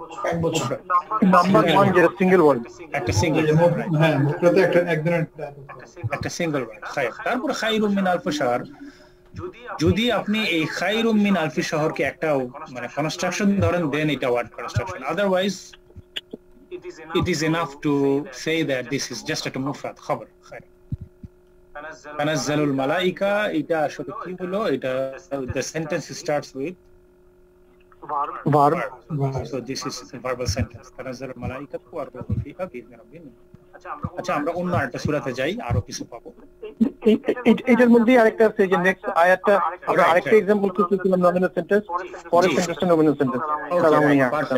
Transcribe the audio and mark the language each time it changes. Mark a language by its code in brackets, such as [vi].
[bn] এক বছর। নাম্বার 1 যেটা সিঙ্গেল ওয়ার্ড, একটা সিঙ্গেল, হ্যাঁ, মুফরাদে একটা সিঙ্গেল ওয়ার্ড খায়ের। তারপর [ar] খায়রুম মিন আলফি শাহর। [bn] যদি আপনি এই খায়রুম মিন আলফি শহরকে একটা মানে কনস্ট্রাকশন ধরেন, দেন এটা word construction. [en] Otherwise it is enough to say that this is just a মুফরাদ খবর। [ar] তানাজ্জালুল মালাইকা, [bn] এটা আসলে কি হলো? এটা [en] the sentence starts with verb, so this is a verbal sentence. [ar] তানাজ্জালুল মালাইকাতু ওয়া রূহু ফিহা বিইذনি রাব্বিহিম। [bn] আচ্ছা, আমরা অন্য একটা সূরাতে যাই, আরো কিছু পাবো। এটার মধ্যে আরেকটা আছে যে নেক্সট আয়াতটা আমরা আরেকটা एग्जांपल করতেছিলাম নমিনাল সেন্টেন্স পরের সেন্টেন্সটা নমিনাল সেন্টেন্স সালামুন ইয়া